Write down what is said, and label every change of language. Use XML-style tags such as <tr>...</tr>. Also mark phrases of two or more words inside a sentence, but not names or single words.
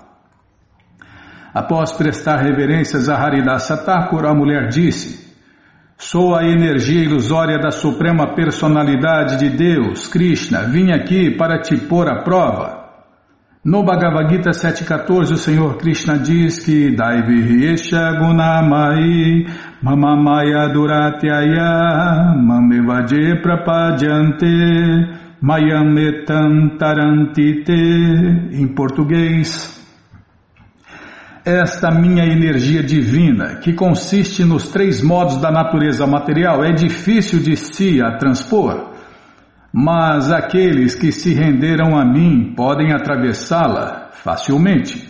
<pt>Após prestar reverências a Haridasa Thakur, a mulher disse: Sou a energia ilusória da Suprema Personalidade de Deus, Krishna. Vim aqui para te pôr à prova. No Bhagavad Gita 7.14, o Senhor Krishna diz que</pt> <sa>दैवी एषा गुणमयी मममाया दुरत्यया मामेवये प्रपद्यन्ते मायामेतां तरन्ति ते.</sa> <pt>Em português, esta minha energia divina, que consiste nos 3 modos da natureza material, é difícil de se a transpor. Mas aqueles que se renderam a mim podem atravessá-la facilmente.</pt>